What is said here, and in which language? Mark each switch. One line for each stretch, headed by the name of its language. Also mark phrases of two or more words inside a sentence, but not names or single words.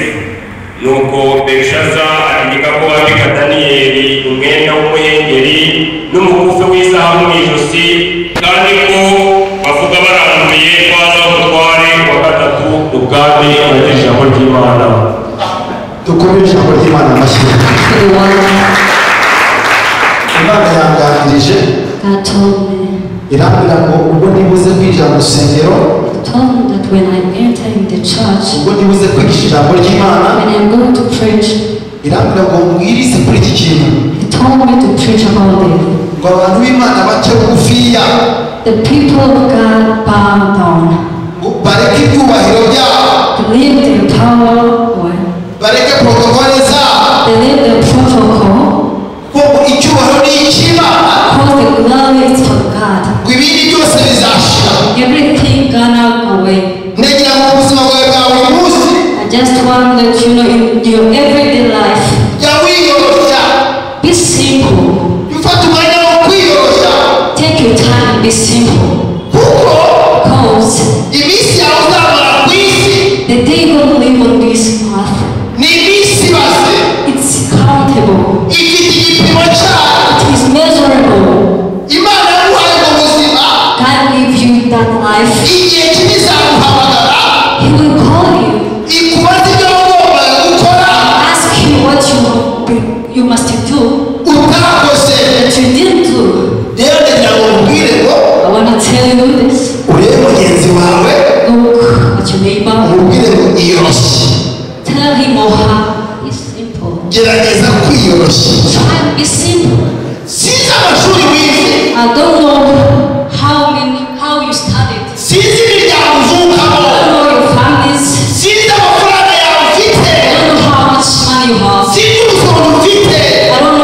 Kinyarwanda: Nuko Berishaza ategeka ko wambika Daniyeli umwenda w'umuhengeri n'umukufe w'izahabu mu ijosi kandi ko bavuga baranguye kwaza umutware wa 3 ubwami abagira ijambo ry'Imana. Dukomere ijambo ry'Imana amashyi. Imana yanganirije.
English: God told me.
Kinyarwanda: Irambwira ngo ubwo nibuze kwinjira mu rusengero.
English: Told me that when I enter in the church.
Kinyarwanda: Ubwo nibuze kwigisha ijambo ry'Imana.
English: When I'm going to preach.
Kinyarwanda: Irambwira ngo mbwirize kuri iki kintu.
English: He told me to preach about it.
Kinyarwanda: Ngo abantu b'Imana bace bugufiya.
English: The people of God bow down.
Kinyarwanda: Bareke ibyubahiro byabo.
English: To leave their power away.
Kinyarwanda: Bareke protokole zabo.
English: They leave their protocol.
Kinyarwanda: Kuko icyubahiro ni icy'Imana.
English: Because the glory is for God.
Kinyarwanda: Ngo ibindi byose bizashira.
English: Everything gonna go away.
Kinyarwanda: Negira mu buzima bwawe bwa buri munsi.
English: I just want to let you know in your everyday life.
Kinyarwanda: Jya wiyoroshya.
English: Be simple.
Kinyarwanda: Ufate umwanya wo kwiyoroshya.
English: Take your time and be simple.
Kinyarwanda: Kuko
English: Because
Kinyarwanda: iminsi yawe uzamara ku isi.
English: the day you will live on this earth.
Kinyarwanda: Ni iminsi base.
English: It's countable.
Kinyarwanda: Ifite igipimo cyayo.
English: It is measurable.
Kinyarwanda: Imana yaguhaye mu buzima.
English: God give you that life.
Kinyarwanda: Igihe kizaguhamagara.
English: He will call you.
Kinyarwanda: Ikubaza ibyo wagombaga gukora.
English: Ask you what you must do.
Kinyarwanda: Utakoze.
English: That you didn't do.
Kinyarwanda: Rero ndagira ngo nkubwire ngo.
English: I want to tell you this.
Kinyarwanda: Urebe mugenzi wawe.
English: Look at your neighbor.
Kinyarwanda: Umubwire ngo iyoroshye.
English: Tell him or her. Be simple.
Kinyarwanda: Gerageza kwiyoroshya.
English: Try to be simple.
Kinyarwanda: Sinzi amashuri wize.
English: I don't know how you studied.
Kinyarwanda: Sinzi imiryango uvukamo.
English: I don't know your families.
Kinyarwanda: Sinzi amafaranga yawe ufite.
English: I don't know how much money you have.
Kinyarwanda: Sinzi ubushobozi ufite.
English: I